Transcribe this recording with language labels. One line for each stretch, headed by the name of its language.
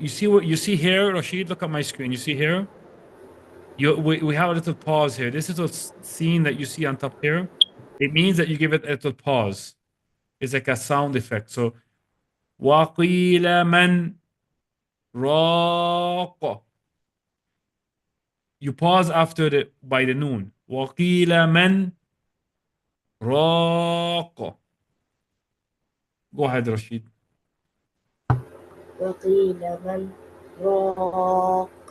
English: You see what you see here, Rashid? Look at my screen. You see here? We have a little pause here. This little scene that you see on top here, it means that you give it a little pause. It's like a sound effect.
Arabic: So وقيل من راق.
English: You pause after the by the noon.
Arabic: وقيل من راق.
English: Go ahead,
Arabic: Rashid. وقيل من راق